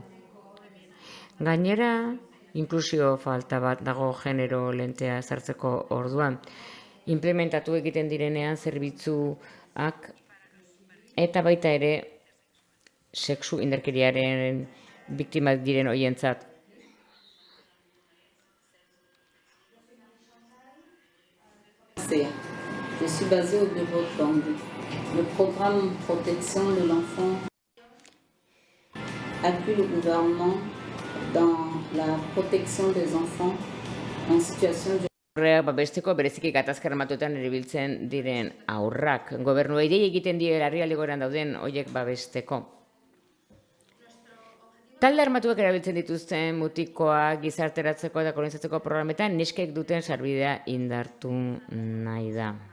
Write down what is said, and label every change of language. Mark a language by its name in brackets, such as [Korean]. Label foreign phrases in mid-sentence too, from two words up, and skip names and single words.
[Basque] Gainera, inklusio falta bat dago genero lentea ezartzeko orduan. Implementatu egiten direnean zerbitzuak eta baita ere sexu indarkeriaren biktimak diren hoientzat. [French] Je suis basée au bureau de Bangui. Le programme Protection de l'enfant appuie le gouvernement dans la protection des enfants en situation de [Basque] Horreak babesteko bereziki gatazka armatuetan erabiltzen diren haurrak. Gobernuei dei egiten die larrialdi egoeran dauden horiek babesteko. Talde armatuak erabiltzen dituzten mutikoak gizarteratzeko eta kolonizatzeko programetan neskek duten sarbidea indartu nahi da.